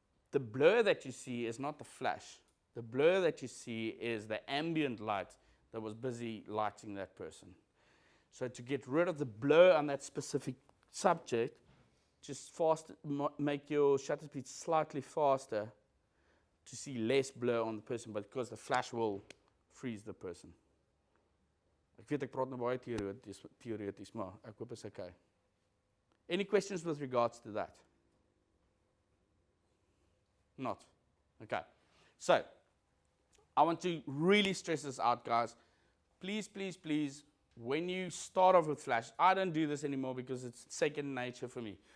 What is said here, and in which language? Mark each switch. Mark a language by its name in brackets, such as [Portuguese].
[English] The blur that you see is not the flash. The blur that you see is the ambient light that was busy lighting that person. So to get rid of the blur on that specific subject, just make your shutter speed slightly faster to see less blur on the person, but because the flash will freeze the person. [Afrikaans] Ek weet ek praat nou baie teoreties, maar ek hoop is okay. [English] Any questions with regards to that? Not. Okay. So, I want to really stress this out, guys. Please, please, please, when you start off with flash, I don't do this anymore because it's second nature for me.